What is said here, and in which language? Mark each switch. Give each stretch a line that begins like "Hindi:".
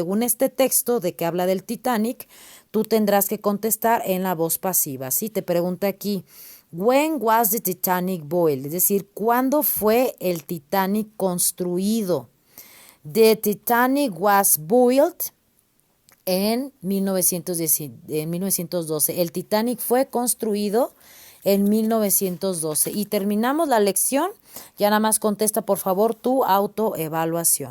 Spanish: Según este texto de que habla del Titanic, tú tendrás que contestar en la voz pasiva, ¿sí? Te pregunta aquí,
English: when was the Titanic built?
Spanish: Es decir, ¿cuándo fue el Titanic construido?
English: The Titanic was built en 1912.
Spanish: El Titanic fue construido en 1912. Y terminamos la lección. Ya nada más contesta, por favor, tu autoevaluación.